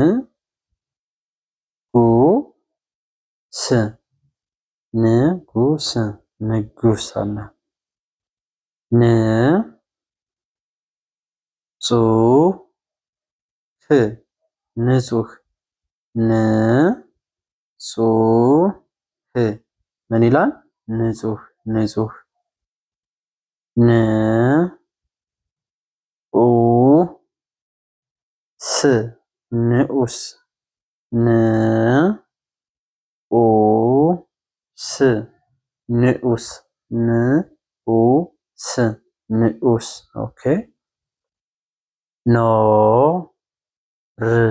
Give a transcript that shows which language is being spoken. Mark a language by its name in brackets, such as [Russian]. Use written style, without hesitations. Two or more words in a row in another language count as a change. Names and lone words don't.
[Amharic] ጉ ስ ንጉስ ንጉስ አለ። ን ጹ ህ ንጹህ ን ጹ ህ ምን ይላል? ንጹህ ንጹህ ን ኡ ስ ንኡስ ን ኡ ስ ንኡስ ን ኡ ስ ንኡስ ኦኬ ኖ ር